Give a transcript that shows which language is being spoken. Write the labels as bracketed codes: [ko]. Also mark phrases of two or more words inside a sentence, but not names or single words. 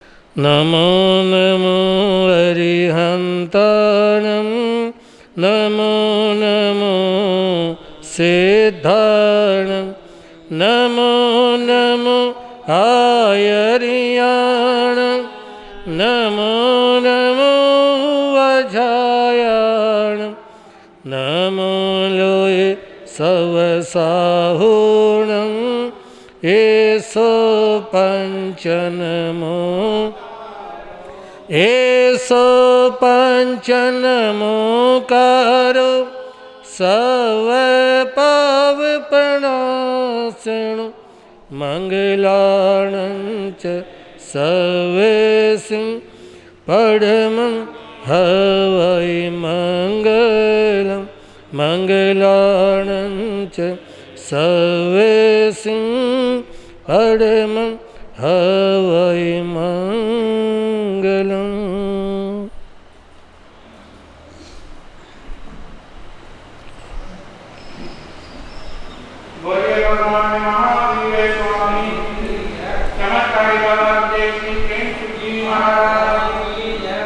[pra] नमो नमो अरिहन्ताणं नमो नमो सिद्धाणं नमो नमो आयर्याणं नमो नमो वज्रायाणं नमो लोये सवसाहुणं एसो पंचनमो एसो पंचनमोकारो सव पावपणासनो मंगलाणं च सर्वेषु परमं हवै मंगलं मंगलाणं च सर्वेषु परमं हवै मंगलम्। [hi] बोलिए भगवान महावीर स्वामी चमत्कारी बाबा देव श्री प्रेम जी महाराज की जय।